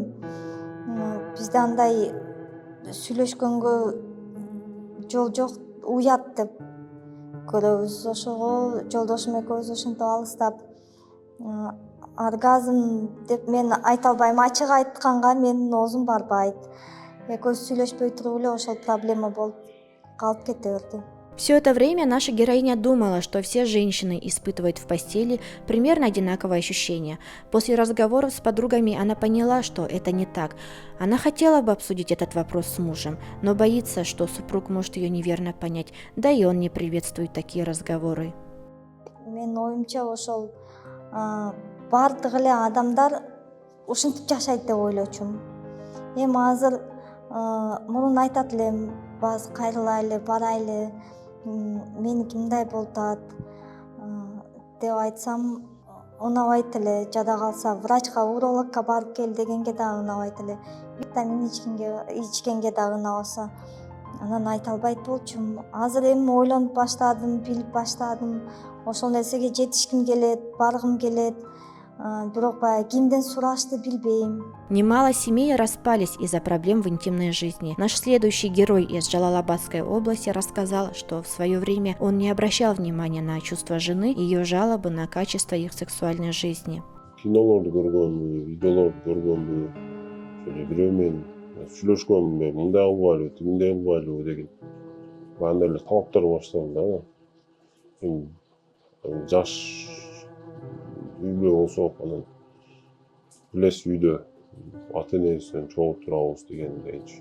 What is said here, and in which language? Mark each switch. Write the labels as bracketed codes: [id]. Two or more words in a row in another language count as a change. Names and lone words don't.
[ky] Бизде андай сүйлөшкөнгө жол жок, уят деп көрөбүз. Ошого жолдошум экөөбүз ошентип алыстап оргазм деп мен айта албайм. Ачык айтканга менин оозум барбайт. Экөөбүз сүйлөшпөй туруп эле ошол проблема болуп калып кете берди. [ru] Все это время наша героиня думала, что все женщины испытывают в постели примерно одинаковые ощущения. После разговоров с подругами она поняла, что это не так. Она хотела бы обсудить этот вопрос с мужем, но боится, что супруг может ее неверно понять, да и он не приветствует такие разговоры. [ky] Мен оюмча ошол бардык эле адамдар ушинтип жашайт деп ойлочумун. Эми азыр мурун айтат элем, баасы кайрылайлы, барайлы, меники мындай болуп атат деп айтсам унабайт эле. Жада калса врачка, урологка барып кел дегенге дагы унабайт эле. Витамин ичкенге дагы унабаса, анан айта албайт болчумун. Азыр эми ойлонуп баштадым, билип баштадым. Ошол нерсеге жетишким келет, баргым келет. Бирок баягы кимден сурашты билбейм. [ru] Немало семей распались из-за проблем в интимной жизни. Наш следующий герой из Джалалабадской области рассказал, что в свое время он не обращал внимания на чувства жены и ее жалобы на качество их сексуальной жизни. [ky] Кинолорду көргөнбү, видеолорду көргөнбү, же бирөө менен сүйлөшкөнбү, мындай кылбайлы, тигиндей кылбайлы деген андай эле талаптар башталды да. Жаш үй бүлө болсок, анан билесиз үйдө ата энебизден чогуу турабыз дегендейчи.